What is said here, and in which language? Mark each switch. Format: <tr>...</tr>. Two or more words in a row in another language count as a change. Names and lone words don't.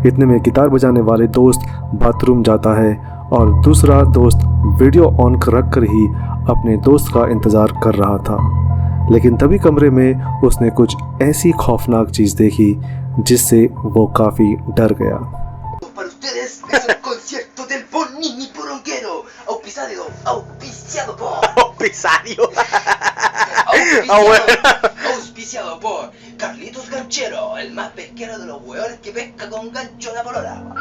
<hi>इतने में गिटार बजाने वाले दोस्त बाथरूम जाता है और दूसरा दोस्त वीडियो ऑन रख कर ही अपने दोस्त का इंतज़ार कर रहा था। लेकिन तभी कमरे में उसने कुछ ऐसी खौफनाक चीज़ देखी जिससे वो काफ़ी डर गया।</hi> <es>Para ustedes es el concierto del Bonini Poronguero, auspiciado por Carlitos Ganchero, el más pesquero de los hueones que pesca con gancho la polora.</es>